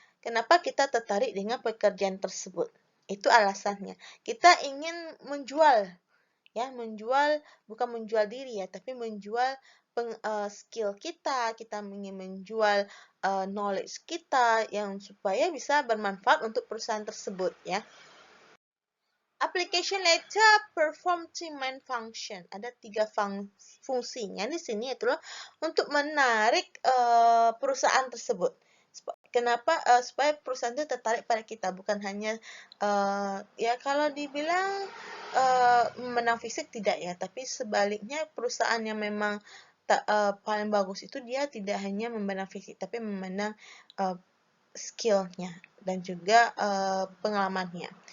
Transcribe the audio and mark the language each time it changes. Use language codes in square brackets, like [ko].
[id] Kenapa kita tertarik dengan pekerjaan tersebut? Itu alasannya. Kita ingin menjual ya, bukan menjual diri ya, tapi menjual skill kita, kita ingin menjual knowledge kita yang supaya bisa bermanfaat untuk perusahaan tersebut ya. [en] Application letter perform three main function. [id] Ada 3 fungsinya di sini yaitu untuk menarik perusahaan tersebut. Kenapa? Supaya perusahaan itu tertarik pada kita, bukan hanya ya kalau dibilang menang fisik tidak ya, tapi sebaliknya perusahaan yang memang paling bagus itu dia tidak hanya memandang fisik, tapi memandang skillnya dan juga pengalamannya.